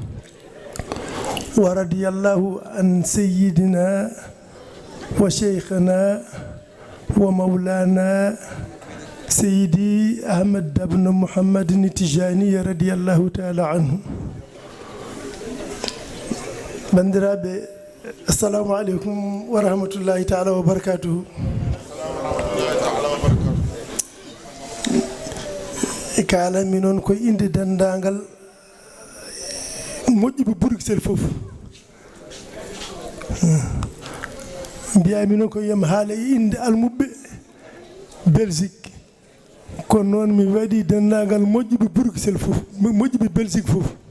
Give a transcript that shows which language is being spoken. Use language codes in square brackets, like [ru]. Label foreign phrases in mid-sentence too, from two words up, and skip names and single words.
[ar] ورضي الله عن سيدنا وشيخنا ومولانا سيدي أحمد بن محمد التجاني رضي الله تعالى عنه. بندرابي السلام عليكم ورحمة الله تعالى وبركاته. [ff] kala mi noon koye inde dendagal moƴƴuɓe Bruxelles fof mbiyami noon ko yiyam haala e inde almuɓɓe Belgique kono noon mi waɗi dendagal moƴƴuɓe Bruxelles fof moƴƴuɓe Belgique fof